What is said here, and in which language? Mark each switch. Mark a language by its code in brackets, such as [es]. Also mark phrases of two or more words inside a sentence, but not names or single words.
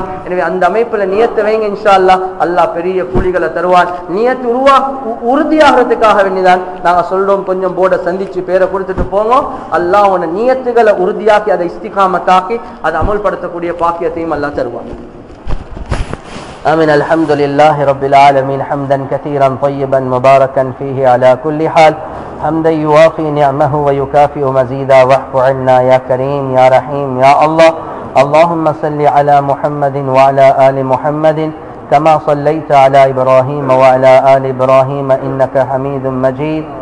[ta] எனவே அந்த அமைப்புல நியத்தை வைங்க, [ar] إن شاء الله [ta] அல்லாஹ் பெரிய கூலிகளை தருவான். நியத்து உறுதியாகிறதுக்காக வேண்டிதான் நாங்க சொல்றோம், கொஞ்சம் போர்டை சந்திச்சு பேரை கொடுத்துட்டு போங்க. அல்லாஹ் உன நியத்துகளை உறுதியாக்கி அதை இஸ்திகாமத்தாக்கி அதை அமல்படுத்தக்கூடிய பாக்கியத்தையும் அல்லாஹ் தருவான். [ar] آمين. الحمد لله رب العالمين حمدا كثيرا طيبا مباركا فيه على كل حال، حمدا يوافي نعمه ويكافئ مزيدا. واعف عنا يا كريم يا رحيم يا الله. اللهم صل على محمد وعلى آل محمد كما صليت على إبراهيم وعلى آل إبراهيم إنك حميد مجيد.